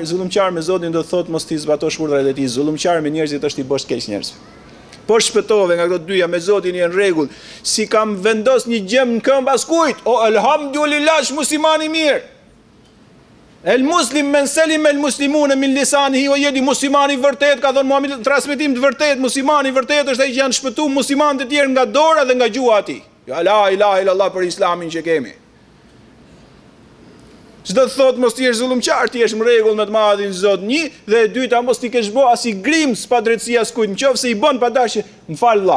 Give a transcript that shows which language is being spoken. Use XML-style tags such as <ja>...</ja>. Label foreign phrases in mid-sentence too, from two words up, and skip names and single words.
<sq>Zullumqar me Zotin do thot mos ti zbatosh urdhrat e tij. Zullumqar me njerëzit është i bësh keq njerëzve. Po shpëtove nga këto dyja me Zotin janë rregull. Si kam vendos një gjem në këmbë askujt, o elhamdulillah musliman i mirë.</sq> <ar>المسلم من سلم المسلمون من لسانه ويده,</ar> <sq>muslimani i vërtet, ka thënë Muhamedi, transmetim të vërtet, muslimani i vërtet është ai që janë shpëtuar muslimanët e tjerë nga dora dhe nga gjuha e tij. Ja</sq> <ar>لا إله إلا الله</ar> <sq>për islamin që kemi. Çdo të thot mos ti je zullumqar, ti je në rregull me të Madhin Zot. Një dhe e dyta mos ti kesh bë as i grim pa drejtësi as kujt, nëse i bën pa dashje, m'fal valla.</sq>